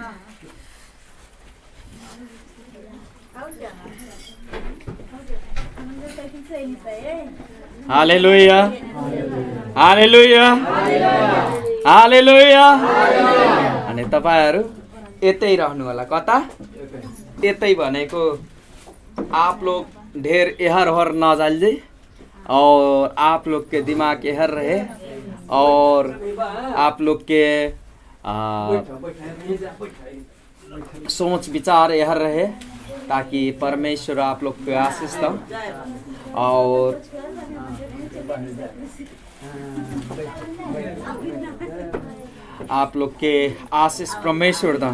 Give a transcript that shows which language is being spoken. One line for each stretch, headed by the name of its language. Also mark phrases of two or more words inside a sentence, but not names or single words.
Nepali: हालेलुया, हालेलुया, हालेलुया। अनि तपाईँहरू यतै रहनु होला। कता? यतै भनेको
Bhojpuri: आप लोग ढेर एहर ओहर न जाइए और आप लोग के दिमाग एहर रहे और आप लोग के सोच विचार एहर रहे, ताकि परमेश्वर आप लोग को आशीष दो और आप लोग के आशीष परमेश्वर दो।